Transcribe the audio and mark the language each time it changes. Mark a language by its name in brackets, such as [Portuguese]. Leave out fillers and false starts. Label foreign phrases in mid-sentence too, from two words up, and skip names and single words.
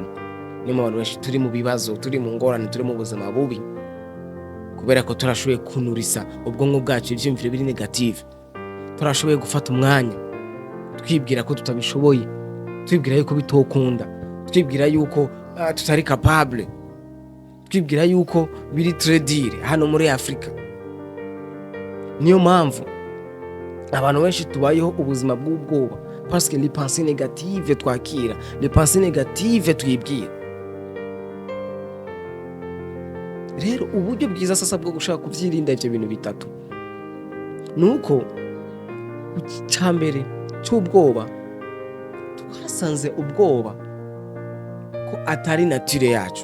[Rundi] Niyo mpamvu abantu benshi turi mu bibazo, turi mu ngorane, turi mu buzima bubi, kubera ko turashoboye kunurisa ubwonko bwacu ivyiyumviro biri negative. Turashoboye gufata umwanya twibwira ko tutabishoboye, twibwira yuko bitokunda, twibwira yuko tutari capable, twibwira yuko biri [French] très dur [Rundi] hano muri Afrika. Niyo mpamvu abantu benshi tubayeho ubuzima bw'ubwoba, [French] parce que les pensées négatives twakira, les pensées négatives twibwira. [Rundi] Rero uburyo bwiza sasa bwo gushaka kuvyirinda ivyo bintu bitatu nuko cyambere cy'ubwoba twasanze ubwoba ko atari nature yacu.